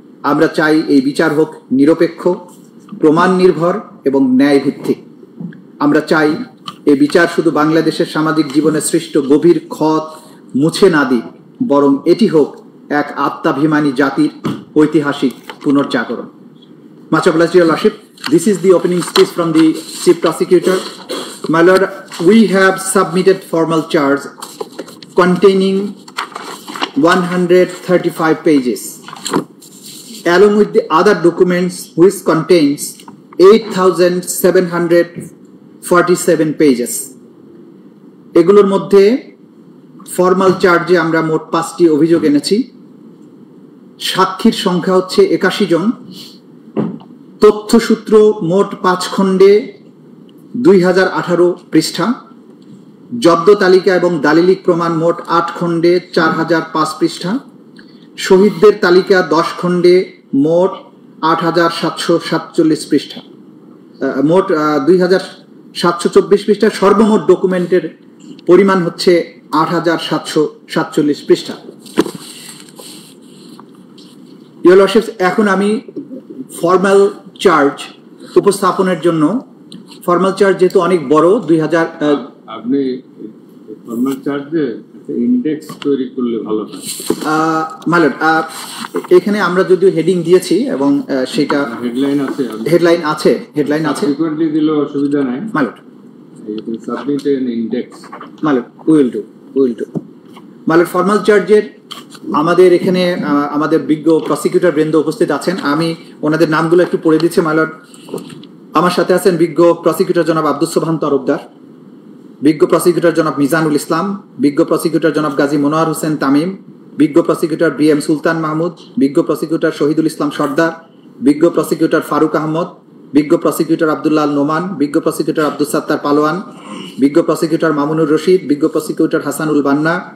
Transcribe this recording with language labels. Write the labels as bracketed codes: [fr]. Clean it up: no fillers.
[bn] আমরা চাই এই বিচার হোক নিরপেক্ষ, প্রমাণ নির্ভর এবং ন্যায় ভিত্তিক। আমরা চাই এই বিচার শুধু বাংলাদেশের সামাজিক জীবনে সৃষ্ট গভীর ক্ষত মুছে না দিক, বরং এটি হোক এক আত্মাভিমানী জাতির ঐতিহাসিক পুনর্জাগরণ। [en] Much obliged, Your Lordship. This is the opening speech from the Chief Prosecutor. My Lord, we have submitted formal charge containing 135 pages, along with the other documents which contains 8,747 pages. [bn] এগুলোর মধ্যে ফর্মাল চার্জে আমরা মোট 5টি অভিযোগ এনেছি। সাক্ষীর সংখ্যা হচ্ছে 81 জন। তথ্যসূত্র মোট 5 খণ্ডে 2018 পৃষ্ঠা। জব্দ তালিকা এবং দালিলিক প্রমাণ মোট 8 খণ্ডে 4005 পৃষ্ঠা। শহীদদের তালিকা 10 খণ্ডে মোট 8747 পৃষ্ঠা। মোট 2724 পৃষ্ঠা। সর্বমোট ডকুমেন্টের পরিমাণ হচ্ছে 8747 পৃষ্ঠা। ইয়োর লর্ডশিপস, এখন আমি ফর্মাল চার্জ উপস্থাপনের জন্য, ফর্মাল চার্জ যেহেতু অনেক বড়, 2000 আপনি ফর্মাল চার্জে ইন্ডেক্স তৈরি করলে ভালো হয়। মালট, এখানে আমরা যদিও হেডিং দিয়েছি এবং সেটা হেডলাইন আছে ফ্রিকোয়েন্টলি দিলেও অসুবিধা নাই। [en] মালট, you can submit an index. মালট, we will do. [bn] মালট, formal চার্জের আমাদের এখানে আমাদের বিজ্ঞ প্রসিকিউটর বৃন্দ উপস্থিত আছেন। আমি ওনাদের নামগুলো একটু পড়ে দিচ্ছি। মালট, আমার সাথে আছেন বিজ্ঞ প্রসিকিউটর জনাব আব্দুস সোবহান তরফদার, বিজ্ঞ প্রসিকিউটর জনাব মিজানুল ইসলাম, বিজ্ঞ প্রসিকিউটর জনাব গাজী মনোয়ার হোসেন তামিম, বিজ্ঞ প্রসিকিউটর BM সুলতান মাহমুদ, বিজ্ঞ প্রসিকিউটর শহীদুল ইসলাম সর্দার, বিজ্ঞ প্রসিকিউটর ফারুক আহমদ, বিজ্ঞ প্রসিকিউটর আব্দুল্লাহ নোমান, বিজ্ঞ প্রসিকিউটর আব্দুস সাত্তার পালোয়ান, বিজ্ঞ প্রসিকিউটর মামুনুর রশিদ, বিজ্ঞ প্রসিকিউটর হাসানুল বান্না,